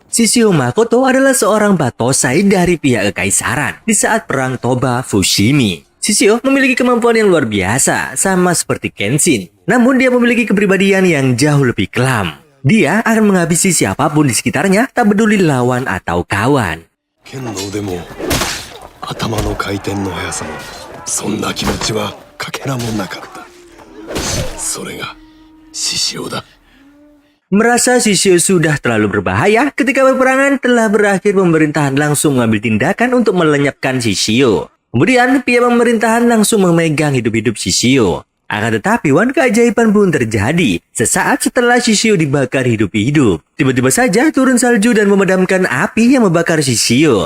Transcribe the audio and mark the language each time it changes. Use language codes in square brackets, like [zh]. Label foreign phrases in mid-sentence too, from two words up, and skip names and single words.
[id] Shishio Makoto adalah seorang batosai dari pihak kekaisaran di saat perang Toba Fushimi. Shishio memiliki kemampuan yang luar biasa, sama seperti Kenshin. Namun dia memiliki kepribadian yang jauh lebih kelam. Dia akan menghabisi siapapun di sekitarnya, tak peduli lawan atau kawan. [ja] 頭の回転の速さもそんな気持ちはかけらもなかったそれが獅子王だ。 [id] Merasa Shishio sudah terlalu berbahaya, ketika peperangan telah berakhir, pemerintahan langsung mengambil tindakan untuk melenyapkan Shishio. Kemudian pihak pemerintahan langsung memegang hidup-hidup Shishio. Akan tetapi keajaiban pun terjadi. Sesaat setelah Shishio dibakar hidup-hidup, tiba-tiba saja turun salju dan memadamkan api yang membakar Shishio.